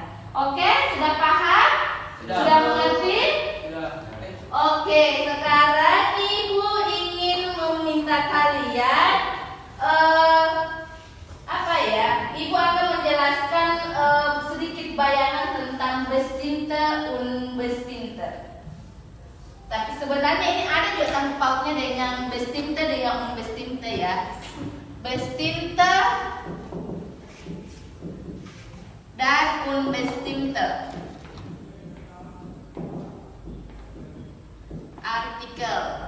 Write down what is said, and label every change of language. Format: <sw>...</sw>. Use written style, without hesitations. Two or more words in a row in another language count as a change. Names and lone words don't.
<id>Oke, sudah paham? Sudah mengerti? Oke, sekarang ibu ingin meminta kalian apa ya? Ibu akan menjelaskan sedikit bayangan tentang</id> <de>bestimmte und bestimmte.</de> <id>Tapi sebenarnya ini ada juga sangkut pautnya dengan bestimmte dengan unbestimmte ya. Bestimmte dan unbestimmte. Artikel.</id>